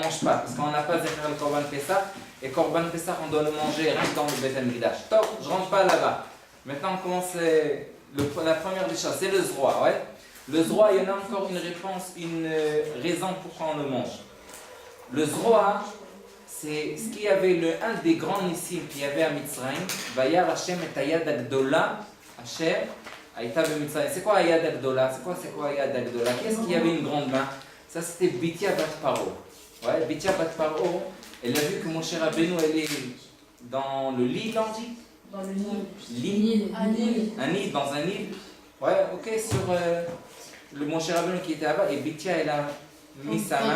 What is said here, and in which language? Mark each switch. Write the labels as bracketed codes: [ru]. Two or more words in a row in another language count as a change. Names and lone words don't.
[fr] Parce qu'on n'a pas [he] זכר קרבן פסח. [fr] Et [he] קרבן פסח, [fr] on doit le manger rien que dans le [he] בית המקדש. [fr] Top, je rentre pas là-bas. Maintenant, on commence la première des choses, c'est le zroa, ouais. Le zroa, il y en a encore une réponse, une raison pourquoi on le mange. Le zroa, c'est ce qu'il y avait, un des grands nissim qu'il y avait à Mitzrayim. [he] וירא השם את היד הגדולה, השם, עשה מצרים. [fr] C'est quoi [he] היד הגדולה? [fr] C'est quoi [he] היד הגדולה? [fr] Qu'est-ce qu'il y avait une grande main? Ça, c'était Bitia Bat Paro. Ouais, Bitia Bat Paro, elle a vu que Moshe Rabbeinu, elle est dans le lit, on dit? Dans le Nil. Lit. Un Nil. Un nid, dans un nid. Ouais, ok, sur le Moshe Rabbeinu qui était là-bas, et Bitia, elle a mis sa main.